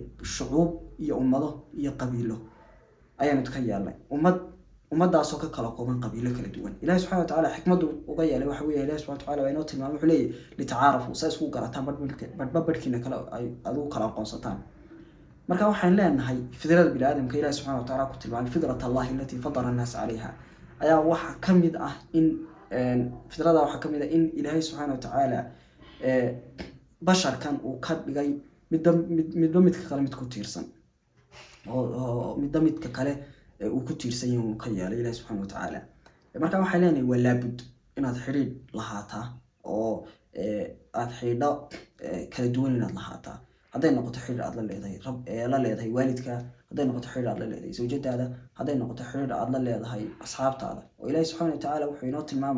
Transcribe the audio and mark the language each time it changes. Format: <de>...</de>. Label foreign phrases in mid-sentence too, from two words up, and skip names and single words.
<so>shu'ub iyo ummado iyo qabiilo ayaan idka yeelnay ummadaas oo ka kala kooban qabiilo kala duwan Ilaahay</so> <ar>سبحانه وتعالى</ar> <so>xikmadu uga yeelay waxa weeye Ilaahay</so> <ar>سبحانه وتعالى</ar> <so>waa inoo tilmaamay wuxuu leeyahay litacaarafu saas ku garataan badbadkiina kala ay adigu kala aqoonsataan marka waxaan leenahay fidrada bini'aadamka Ilaahay</so> <ar>سبحانه وتعالى</ar> <so>ku tilmaamay</so> <ar>فطرة الله التي فطر الناس</ar> <so>'alayha ayaa waxa kamid ah in fidrada waxa kamid ah in Ilaahay</so> <ar>سبحانه وتعالى</ar> <so>basharkan uu ka dhigay midka kale mid ku tiirsan oo midka kale uu ku tiirsan yahay ka yeelay Ilaahay</so> <ar>سبحانه وتعالى</ar> <so>marka waxaan leenahay walaabud inaad xiriir lahaataa oo aad xidho kala duwan inaad lahaataa hadday noqoto xiriir aad la leedahay waalidka hadday noqoto xiriir aad la leedahay zawjadaada hadday noqoto xiriir aad la leedahay asxaabtaada oo Ilaahay</so> <ar>سبحانه وتعالى</ar> <so>wuxuu inoo</so>